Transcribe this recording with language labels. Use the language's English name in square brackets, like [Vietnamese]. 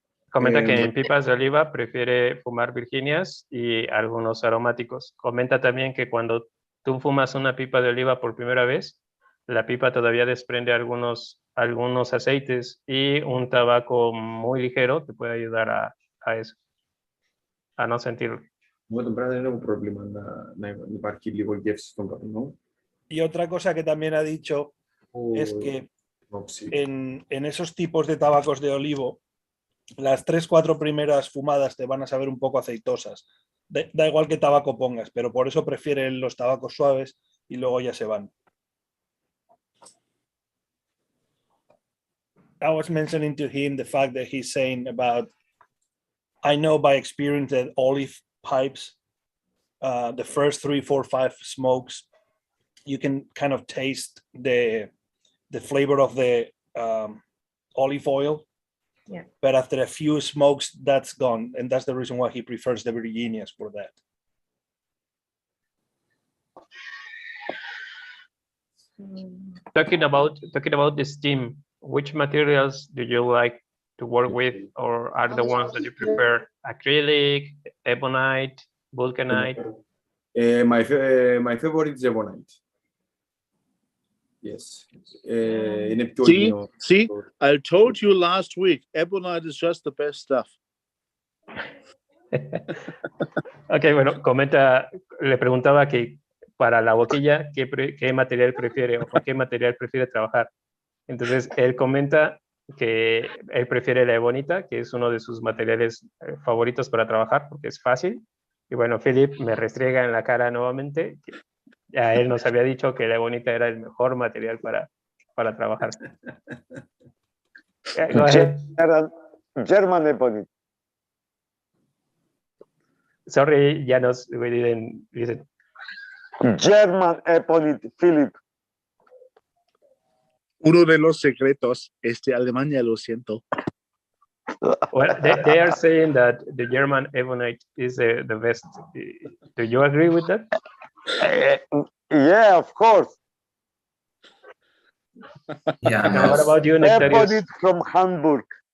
[Spanish] Comenta que en pipas de oliva prefiere fumar virginias y algunos aromáticos. Comenta también que cuando tú fumas una pipa de oliva por primera vez, la pipa todavía desprende algunos aceites y un tabaco muy ligero te puede ayudar a eso, a no sentirlo. [Greek] Εγώ τον πράγμα δεν έχω πρόβλημα να υπάρχει λίγο γεύση στον καπνό. [Spanish] Y otra cosa que también ha dicho es que en esos tipos de tabacos de olivo, las 3-4 primeras fumadas te van a saber un poco aceitosas. Da igual qué tabaco pongas, pero por eso prefieren los tabacos suaves y luego ya se van. [English] I was mentioning to him the fact that he's saying about, I know by experience that olive pipes, the first 3, 4, 5 smokes, you can kind of taste the flavor of the olive oil. Yeah. But after a few smokes, that's gone. And that's the reason why he prefers the Virginias for that. Talking about the steam, which materials do you like to work with, or are the ones that you prefer? Acrylic, ebonite, vulcanite? My favorite is ebonite. Yes. [Greek] Είναι πιο [English] See, [Greek] υγιεινό. [English] see, I told you last week, ebonite is just the best stuff. [Spanish] Ok, bueno, le preguntaba que para la boquilla, ¿qué material prefiere o con qué material prefiere trabajar? Entonces, él comenta que él prefiere la ebonita, que es uno de sus materiales favoritos para trabajar, porque es fácil. Y bueno, Philip me restriega en la cara nuevamente, que ya él nos había dicho que la ebonita era el mejor material para trabajar. [English] Go ahead. German ebonite. Sorry, Janos, we didn't listen. German ebonite, Philip. [Spanish] Uno de los secretos es de Alemania, lo siento. [English] Well, they are saying that the German ebonite is the best. Do you agree with that? Yeah, of course. Yeah. And what about you, Nektarios? Ebonite from Hamburg.